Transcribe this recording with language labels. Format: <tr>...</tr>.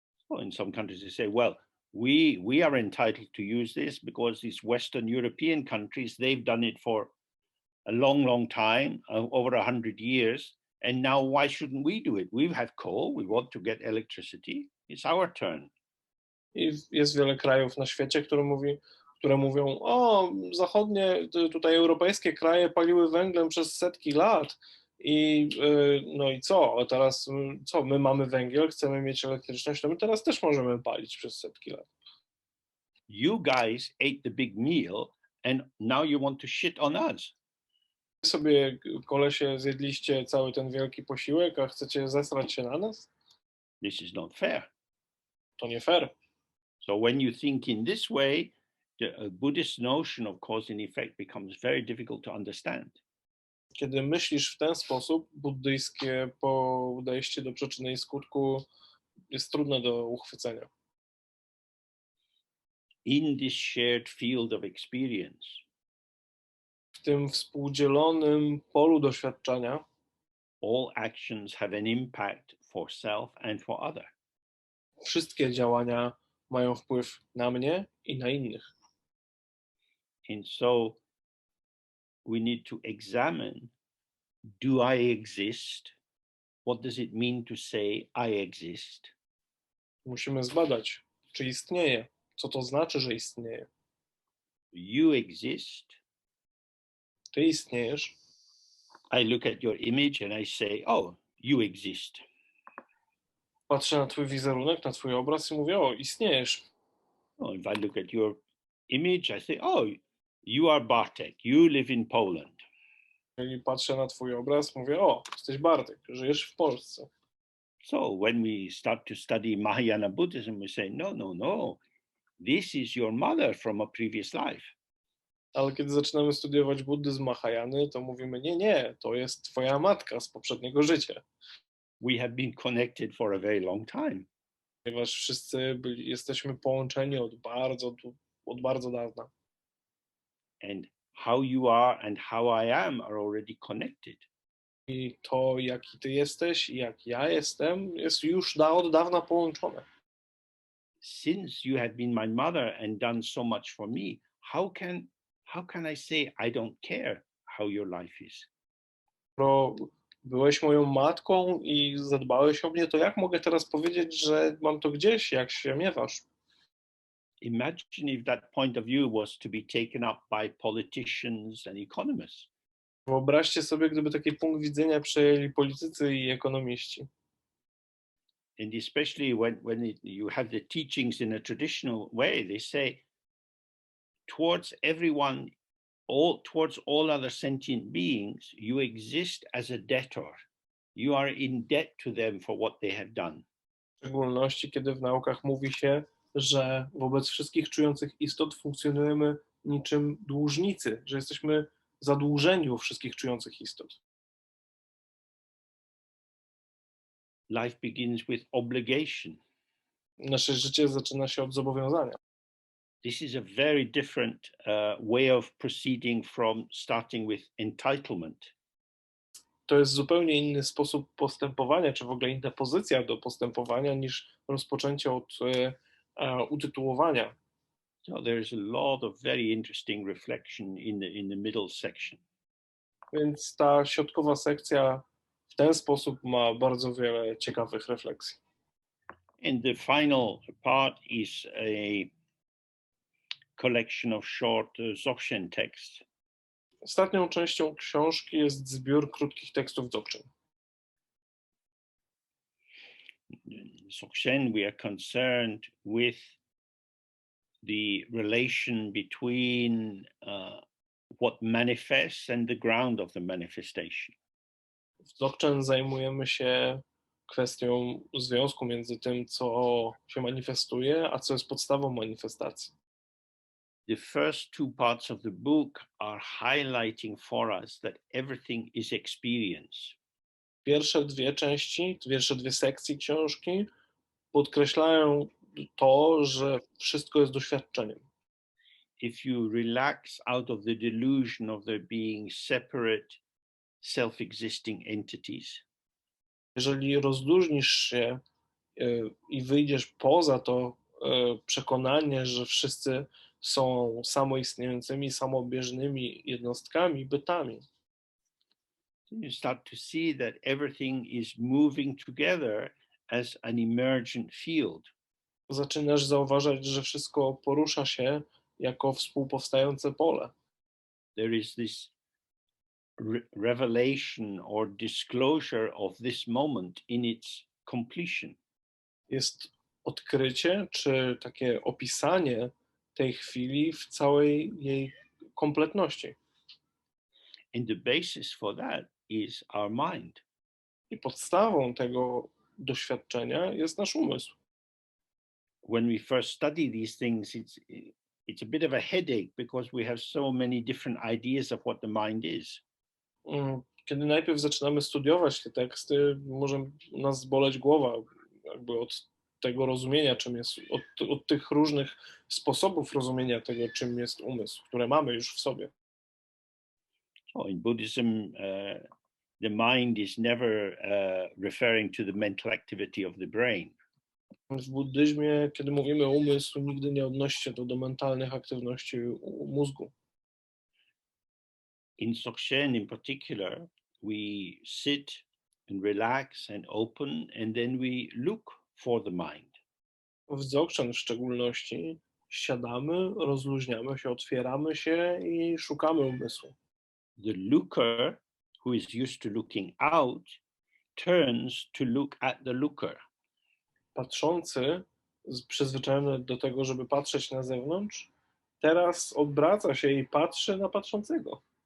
<en>Well, in some countries they say, well, we are entitled to use this because these Western European countries, they've done it for a long, long time, over 100 years, and now why shouldn't we do it? We have coal, we want to get electricity, it's our turn.</en> <pl>I jest wiele krajów na świecie, które mówią, o, zachodnie, tutaj europejskie kraje paliły węglem przez setki lat i no i co, a teraz co, my mamy węgiel, chcemy mieć elektryczność, to my teraz też możemy palić przez setki lat.</pl> <en>You guys ate the big meal and now you want to shit on us.</en> <pl>Wy sobie, kolesie, zjedliście cały ten wielki posiłek, a chcecie zesrać się na nas?</pl> <en>This is not fair.</en> <pl>To nie fair.</pl> <en>So when you think in this way, the Buddhist notion of cause and effect becomes very difficult to understand.</en> <pl>Kiedy myślisz w ten sposób, buddyjskie podejście do przyczyny i skutku jest trudne do uchwycenia.</pl> <en>In this shared field of experience,</en> <pl>W tym współdzielonym polu doświadczenia</pl> <en>all actions have an impact for self and for other.</en> <pl>wszystkie działania mają wpływ na mnie i na innych.</pl> <en>And so we need to examine, do I exist? What does it mean to say I exist?</en> <pl>Musimy zbadać, czy istnieje, co to znaczy, że istnieje.</pl> <en>You exist.</en> <pl>Ty istniejesz.</pl> <en>I look at your image and I say, oh, you exist.</en> <pl>Patrzę na twój wizerunek, na twój obraz i mówię, o, istniejesz.</pl> <en>Oh, if I look at your image, I say, oh, you are Bartek, you live in Poland.</en> <pl>Jeżeli patrzę na twój obraz, mówię, o, jesteś Bartek, żyjesz w Polsce.</pl> <en>So when we start to study Mahayana Buddhism, we say, no, no, no, this is your mother from a previous life.</en> <pl>Ale kiedy zaczynamy studiować buddyzm Mahajany, to mówimy, nie, to jest twoja matka z poprzedniego życia.</pl> <en>We have been connected for a very long time.</en> <pl>Ponieważ wszyscy jesteśmy połączeni od bardzo dawna.</pl> <en>And how you are and how I am are already connected.</en> <pl>I to, jaki ty jesteś i jak ja jestem, jest już od dawna połączone.</pl> <en>Since you have been my mother and done so much for me, how can I say I don't care how your life is?</en> <pl>Skoro byłeś moją matką i zadbałeś o mnie, to jak mogę teraz powiedzieć, że mam to gdzieś, jak się miewasz?</pl> <en>Imagine if that point of view was to be taken up by politicians and economists.</en> <pl>Wyobraźcie sobie, gdyby taki punkt widzenia przejęli politycy i ekonomiści.</pl> <en>And especially when you have the teachings in a traditional way, they say towards everyone, towards all other sentient beings, you exist as a debtor. You are in debt to them for what they have done.</en> <pl>W szczególności, kiedy w naukach mówi się, że wobec wszystkich czujących istot funkcjonujemy niczym dłużnicy, że jesteśmy zadłużeni u wszystkich czujących istot.</pl> <en>life begins with obligation.</en> <pl>Nasze życie zaczyna się od zobowiązania.</pl> <en>This is a very different way of proceeding from starting with entitlement.</en> <pl>To jest zupełnie inny sposób postępowania, czy w ogóle inna pozycja do postępowania niż rozpoczęcie od utytułowania.</pl> <en>So there's a lot of very interesting reflection in the middle section.</en> <pl>Więc ta środkowa sekcja w ten sposób ma bardzo wiele ciekawych refleksji.</pl> <en>And the final part is a collection of short Dzogchen texts.</en> <pl>Ostatnią częścią książki jest zbiór krótkich tekstów Dzogchen.</pl> <en>Dzogchen, we are concerned with the relation between what manifests and the ground of the manifestation.</en> <pl>W Dzogchen zajmujemy się kwestią związku między tym, co się manifestuje, a co jest podstawą manifestacji.</pl> <en>The first two parts of the book are highlighting for us that everything is experience.</en> <pl>Pierwsze dwie części, pierwsze dwie sekcje książki podkreślają to, że wszystko jest doświadczeniem.</pl> <en>If you relax out of the delusion of there being separate, self-existing entities,</en> <pl>Jeżeli rozluźnisz się i wyjdziesz poza to przekonanie, że wszyscy są samoistniejącymi, samobieżnymi jednostkami, bytami,</pl> <en>you start to see that everything is moving together as an emergent field.</en> <pl>zaczynasz zauważać, że wszystko porusza się jako współpowstające pole.</pl> <en>There is this revelation or disclosure of this moment in its completion.</en> <pl>Jest odkrycie, czy takie opisanie tej chwili w całej jej kompletności.</pl> <en>And the basis for that is our mind.</en> <pl>I podstawą tego doświadczenia jest nasz umysł.</pl> <en>When we first study these things, it's a bit of a headache because we have so many different ideas of what the mind is.</en> <pl>Kiedy najpierw zaczynamy studiować te teksty, może nas boleć głowa jakby od tego rozumienia, czym jest, od tych różnych sposobów rozumienia tego, czym jest umysł, które mamy już w sobie.</pl> <en>So in Buddhism, the mind is never referring to the mental activity of the brain.</en> <pl>W buddyzmie, kiedy mówimy umysł, nigdy nie odnosi się to do mentalnych aktywności mózgu.</pl> <en>In Dzogchen in particular, we sit and relax and open, and then we look for the mind.</en> <pl>W Dzogchen w szczególności siadamy, rozluźniamy się, otwieramy się i szukamy umysłu.</pl> <en>The looker, who is used to looking out, turns to look at the looker.</en> <pl>Patrzący, przyzwyczajony do tego, żeby patrzeć na zewnątrz, teraz odwraca się i patrzy na patrzącego.</pl>